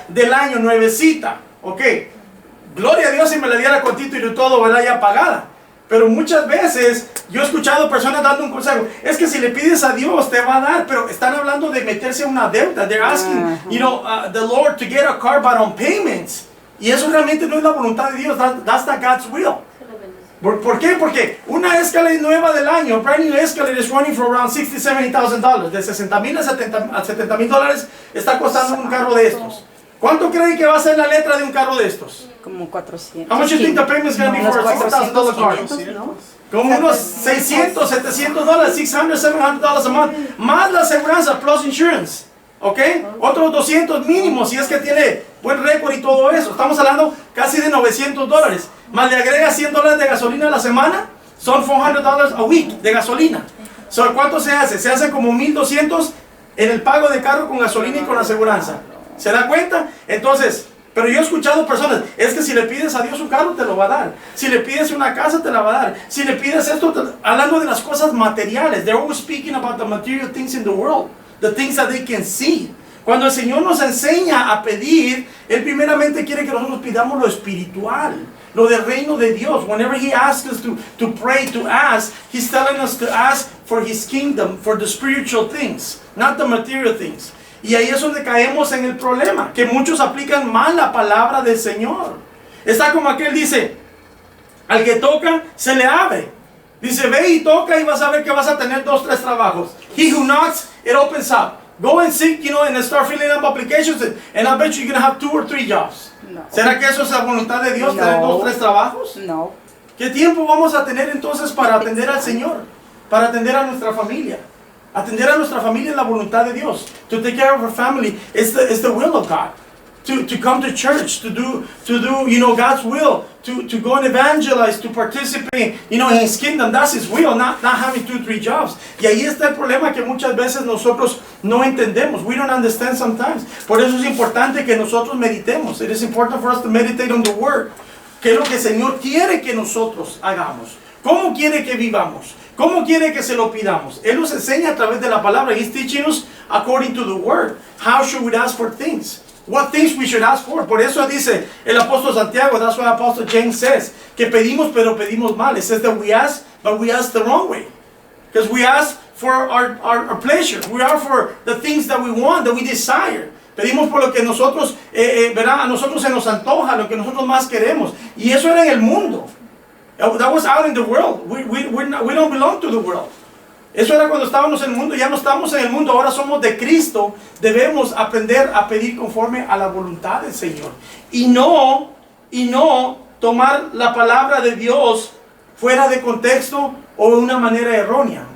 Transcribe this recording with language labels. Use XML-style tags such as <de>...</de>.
<es>Del año, nuevecita. Ok, gloria a Dios si me la diera con título y todo, ¿verdad? Ya pagada. Pero muchas veces yo he escuchado personas dando un consejo. Es que si le pides a Dios te va a dar, pero están hablando de meterse en una deuda.</es> <en>They're asking, the Lord to get a car but on payments.</en> <es>Y eso realmente no es la voluntad de Dios.</es> <en>That's not God's will.</en> <es>¿Por qué? Porque una Escalade nueva del año,</es> <en>brand new Escalade is running for around $60,000, $70,000.</en> <es>De $60,000 a $70,000 está costando un carro de estos. ¿Cuánto creen que va a ser la letra de un carro de estos? Como 400.</es> <en>How much do you think the payment is going to be for a $6,000 car?</en> <es>500, ¿no? Como unos $600, $700, $600, $700</es> <en>a month,</en> <es>más la aseguranza,</es> <en>plus insurance,</en> <es>¿ok? Otros 200 mínimos si es que tiene buen récord y todo eso. Estamos hablando casi de $900, más le agrega $100 de gasolina a la semana, son $400</es> <en>a week</en> <es>de gasolina. So, ¿cuánto se hace? Se hace como $1,200 en el pago de carro con gasolina y con aseguranza. ¿Se da cuenta? Entonces, pero yo he escuchado personas, es que si le pides a Dios un carro te lo va a dar, si le pides una casa te la va a dar, si le pides esto, hablando de las cosas materiales.</es> <en>They're always speaking about the material things in the world, the things that they can see.</en> <es>Cuando el Señor nos enseña a pedir, Él primeramente quiere que nosotros pidamos lo espiritual, lo del reino de Dios.</es> <en>Whenever He asks us to pray, to ask, He's telling us to ask for His kingdom, for the spiritual things, not the material things.</en> <es>Y ahí es donde caemos en el problema, que muchos aplican mal la palabra del Señor. Está como aquel dice, al que toca se le abre. Dice, ve y toca y vas a ver que vas a tener 2, 3 trabajos.</es> <en>He who knocks, it opens up. Go and seek, and start filling up applications, and I bet you're going to have 2 or 3 jobs.</en> <es>No. ¿Será que eso es la voluntad de Dios, No. tener 2 o 3 trabajos? No. ¿Qué tiempo vamos a tener entonces para atender al Señor? Para atender a nuestra familia. Atender a nuestra familia es la voluntad de Dios.</es> <en>To take care of our family is the will of God. To come to church, to do God's will, to go and evangelize, to participate, in His kingdom. That's His will, not having 2, 3 jobs.</en> <es>Y ahí está el problema que muchas veces nosotros no entendemos.</es> <en>We don't understand sometimes.</en> <es>Por eso es importante que nosotros meditemos.</es> <en>It is important for us to meditate on the Word.</en> <es>¿Qué es lo que el Señor quiere que nosotros hagamos? ¿Cómo quiere que vivamos? ¿Cómo quiere que se lo pidamos? Él nos enseña a través de la palabra.</es> <en>He's teaching us according to the Word. How should we ask for things? What things we should ask for.</en> <es>Por eso dice el apóstol Santiago,</es> <en>that's what Apostle James says,</en> <es>que pedimos pero pedimos mal.</es> <en>It says that we ask, but we ask the wrong way. Because we ask for our pleasure. We ask for the things that we want, that we desire.</en> <es>Pedimos por lo que nosotros, ¿verdad? A nosotros se nos antoja, lo que nosotros más queremos. Y eso era en el mundo. That was out in the world. We don't belong to the world. Eso era cuando estábamos en el mundo, ya no estamos en el mundo, ahora somos de Cristo. Debemos aprender a pedir conforme a la voluntad del Señor. Y no tomar la palabra de Dios fuera de contexto o de una manera errónea.</es>